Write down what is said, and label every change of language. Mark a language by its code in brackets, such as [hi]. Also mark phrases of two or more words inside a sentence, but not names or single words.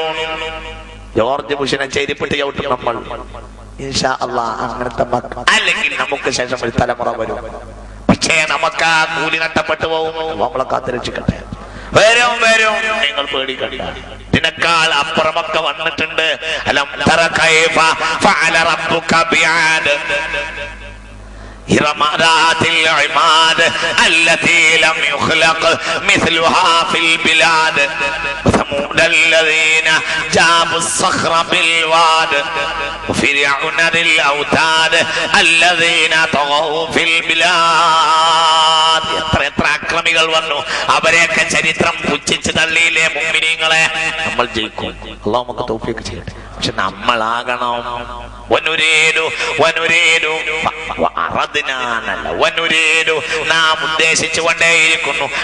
[ml] ജോർജ് ബുഷിനെ ചെരിപ്പിട്ട് ചവിട്ടി നമ്മൾ [ar] إن شاء الله [ml] അങ്ങനത്തെ അല്ലെങ്കിൽ നമുക്ക് ശേഷം ഒരു തലമുറ വരും. പക്ഷേ നമുക്ക് ആ കൂലി നഷ്ടപ്പെട്ടു പോകും. നമ്മളെ കാത്തുരക്ഷിക്കട്ടെ. വരും നിങ്ങൾ പേടിക്കണ്ട. ഇതിനേക്കാൾ അപ്പുറമൊക്കെ വന്നിട്ടുണ്ട്. [ar] ألم تر كيف فعل ربك بعاد إرم ذات العماد التي لم يخلق مثلها في البلاد وثمود الذين جابوا الصخر بالواد وفرعون ذي الأوتاد الذين طغوا في البلاد. [ml] എത്ര അക്രമികൾ മുഅ്മിനീങ്ങൾ വന്നു, അവരെയൊക്കെ ചരിത്രം പുച്ഛിച്ച് തള്ളിയില്ലേ മുഅ്മിനീങ്ങളെ? നമ്മൾ ജയിക്കും. അല്ലാഹു നമുക്ക് തൗഫീഖ് ചെയ്യട്ടെ. പക്ഷെ നമ്മളാകണം നാം ഉദ്ദേശിച്ചു കൊണ്ടേയിരിക്കുന്നു.